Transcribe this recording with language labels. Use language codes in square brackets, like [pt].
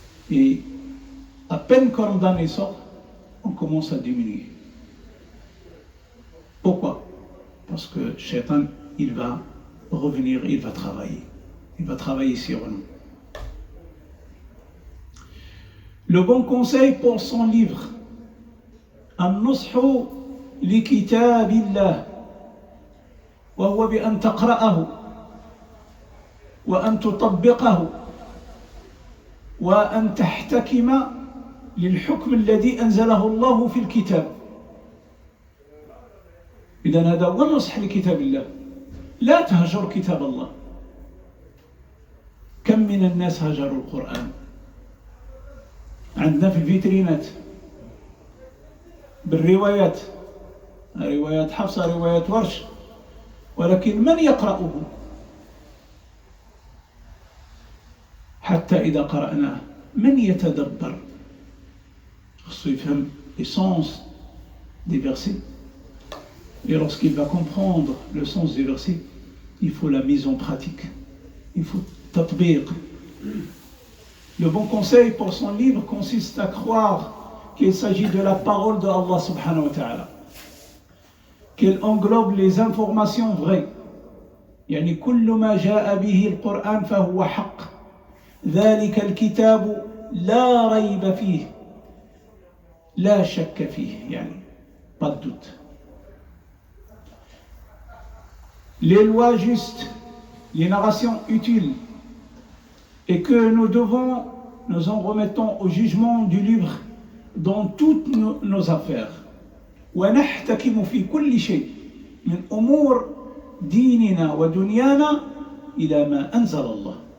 [fr] Et à peine que Ramadan est sort, on commence à diminuer. Pourquoi? Parce que Shaitan, il va revenir, il va travailler. Il va travailler sur nous. Le bon conseil pour son livre, [ar] النصح لكتاب الله وهو بأن تقرأه وأن تطبقه وأن تحتكم للحكم الذي أنزله الله في الكتاب. إذن هذا هو النصح لكتاب الله. لا تهجر كتاب الله. كم من الناس هجروا القرآن؟ عندنا في الفيترينات بالروايات، روايات حفصة، روايات ورش، ولكن من يقرأه؟ حتى إذا قرأناه من يتدبر؟ خصو يفهم [fr] le sens des versets. Et lorsqu'il va comprendre le sens des versets, il faut la mise en pratique. Il faut tatbiq. Le bon conseil pour son livre consiste à croire qu'il s'agit de la parole de Allah subhanahu wa ta'ala, qu'elle englobe les informations vraies. [ar] يعني كل ما جاء به القرآن فهو حق. ذلك الكتاب لا ريب فيه لا شك فيه. [fr] يعني pas de doute. Les lois justes, les narrations utiles, et que nous en remettons au jugement du livre dans toutes nos affaires. [ar] ونحتكم في كل شيء من أمور ديننا ودنيانا إلى ما أنزل الله.